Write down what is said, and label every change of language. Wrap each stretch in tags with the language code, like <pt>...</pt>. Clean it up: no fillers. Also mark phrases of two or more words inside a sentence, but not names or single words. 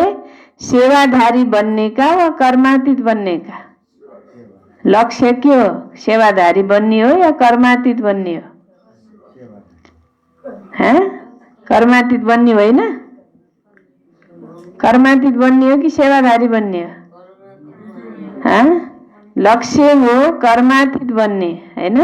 <hi>सेवाधारी बनने का वा कर्मातीत बनने का?</hi> <ne>लक्ष्य के हो? सेवाधारी बन्ने हो या कर्मातीत बन्ने हो? कर्मातीत बन्ने होइन? कर्मातीत बन्ने हो कि सेवाधारी बन्ने हो? लक्ष्य हो कर्मातीत बन्ने, हैन?</ne>